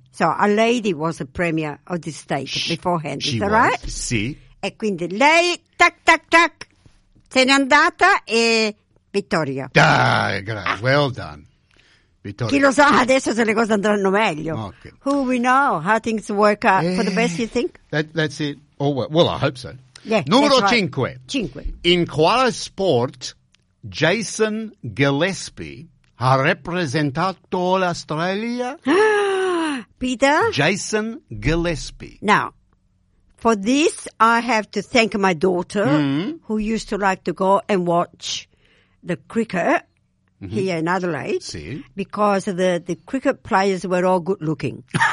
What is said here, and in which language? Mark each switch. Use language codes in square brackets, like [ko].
[en] So, a lady was a premier of the state beforehand, she is that was. Right? [it] Sì. E quindi lei, tac, tac, tac, se n'è andata e vittoria. Dai, grazie, [en] well done. [it] Vittoria. Chi lo sa, adesso se le cose andranno meglio. [en] Okay. Who we know, how things work out for the best, you think? That's it. Well, I hope so. [it] Numero 5. In quale sport Jason Gillespie ha rappresentato l'Australia? [en] Peter? Jason Gillespie. Now, for this, I have to thank my daughter, who used to like to go and watch the cricket here in Adelaide, [it] si. [en] Because the cricket players were all good looking.